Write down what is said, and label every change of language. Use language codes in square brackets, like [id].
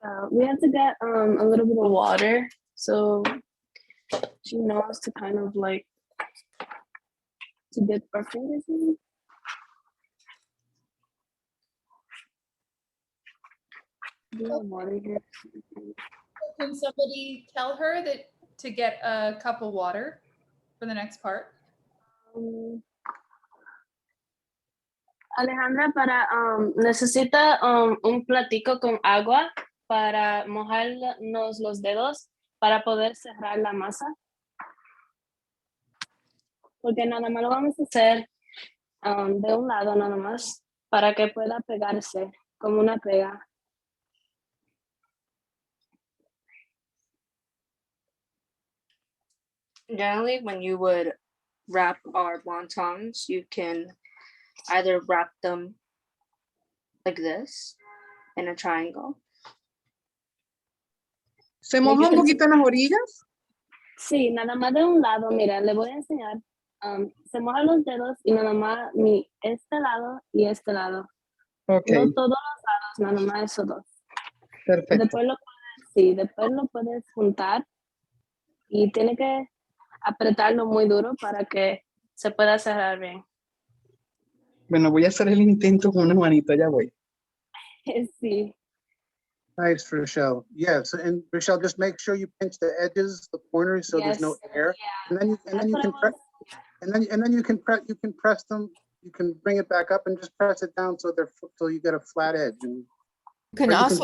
[en] We have to get a little bit of water so she knows to kind of like to dip our fingers in. Do you have water here? Can somebody tell her that to get a cup of water for the next part? [es] Alejandra, necesita un platico con agua para mojarnos los dedos para poder cerrar la masa. Porque nada más lo vamos a hacer de un lado nada más para que pueda pegarse como una pega. [en] Generally, when you would wrap our wontons, you can either wrap them like this in a triangle. [es] ¿Se moja un poquito en las orillas? Sí, nada más de un lado, mira, le voy a enseñar. Se mojan los dedos y nada más este lado y este lado. Ok, No todos los lados, nada más esos dos. perfecto. Después lo puedes juntar y tiene que apretarlo muy duro para que se pueda cerrar bien. Bueno, voy a hacer el intento con una manita, ya voy. Sí. [en] Nice, Rochelle. Yes, and Rochelle, just make sure you pinch the edges, the corners, so there's no air. And then you can press, and then you can press them. You can bring it back up and just press it down so you get a flat edge. And You can Or you also